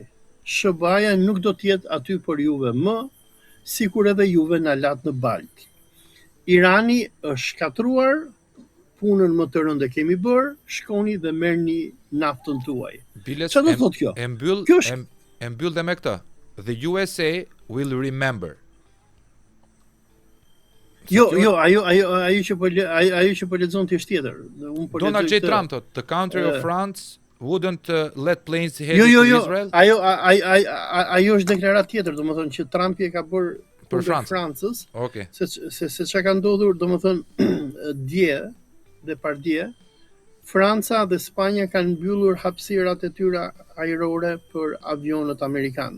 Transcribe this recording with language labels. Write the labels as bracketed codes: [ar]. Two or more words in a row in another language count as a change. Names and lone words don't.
[sq] SBA-ja nuk do të jetë aty për juve më, sikur edhe juve na lat në balk. Irani është shkatruar, punën më të rëndë kemi bërë, shkoni dhe merrni naftën tuaj. Çfarë do thotë kjo? E mbyll dhe me këtë. [en] The USA will remember. [sq] Jo, ajo që po lexon ti është tjetër. Donald J. Trump thotë, [en] the country of France wouldn't let planes head to Israel. [sq] Ajo është deklaratë tjetër, domethënë që Trumpi e ka bërë për Francës. Okej. Se çka ka ndodhur, domethënë dje dhe pardje, Franca dhe Spanja kanë mbyllur hapësirat e tyre ajrore për avionët amerikan.